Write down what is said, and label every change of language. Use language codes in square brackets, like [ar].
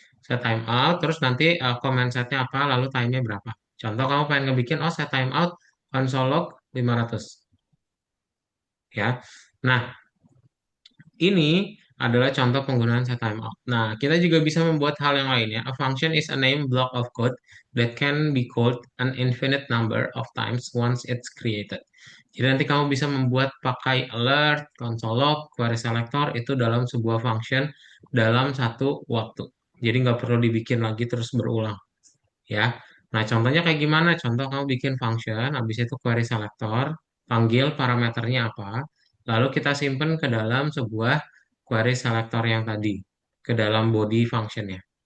[id] Set time out, terus nanti command setnya apa, lalu time-nya berapa. Contoh kamu pengen ngebikin, oh set time out console log 500 ya. Nah, ini adalah contoh penggunaan set time out. Nah, kita juga bisa membuat hal yang lainnya. [en] A function is a name block of code that can be called an infinite number of times once it's created. [id] Jadi nanti kamu bisa membuat pakai alert, console log, query selector itu dalam sebuah function dalam satu waktu. Jadi nggak perlu dibikin lagi terus berulang ya. Nah, contohnya kayak gimana? Contoh kamu bikin function, habis itu query selector, panggil parameternya apa, lalu kita simpen ke dalam sebuah query selector yang tadi, ke dalam body functionnya.